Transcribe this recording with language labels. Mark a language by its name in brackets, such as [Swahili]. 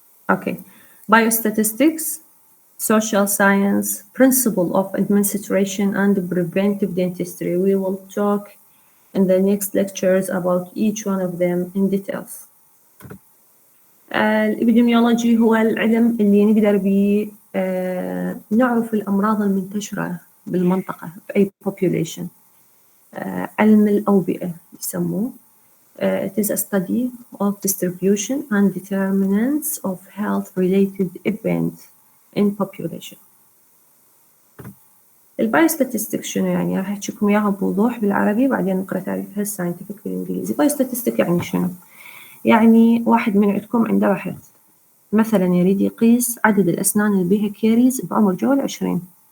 [English] Okay. Biostatistics, social science, principle of administration, and preventive dentistry. We will talk in the next lectures about each one of them in details. [Arabic] الإبيديميولوجي هو العلم اللي نقدر به نعرف الأمراض المنتشرة بالمنطقة بأي population. علم الأوبئة يسموه. [English] It is a study of distribution and determinants of health-related events in population. [Arabic] البايوستاتستيك شنو يعني؟ راح أحكي لكم إياها بوضوح بالعربي بعدين نقرأ تعريفها الساينتفك بالإنجليزي. بايوستاتستيك يعني شنو؟ يعني واحد من عندكم عنده بحث مثلا يريد يقيس عدد الأسنان اللي بيها كيريز بعمر جوال 20.